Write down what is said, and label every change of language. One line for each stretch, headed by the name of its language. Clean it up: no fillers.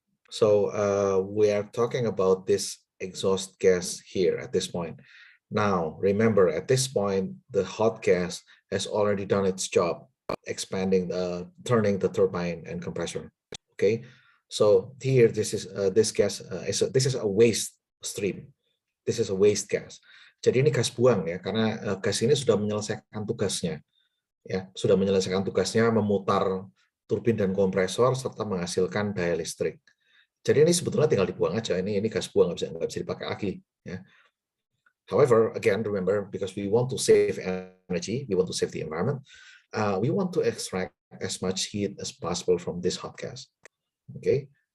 English: So we are talking about this exhaust gas here at this point. Now, remember, at this point, the hot gas has already done its job, expanding, turning the turbine and compressor. Okay, so here this is this gas this is a waste stream. This is a waste gas.
Indonesian: Jadi ini gas buang ya, karena gas ini sudah menyelesaikan tugasnya, ya, sudah menyelesaikan tugasnya memutar turbin dan kompresor serta menghasilkan daya listrik. Jadi ini sebetulnya tinggal dibuang aja. Ini gas buang, nggak bisa dipakai lagi. Ya.
English: However, again, remember, because we want to save energy, we want to save the environment, we want to extract as much heat as possible from this hot gas. Okay.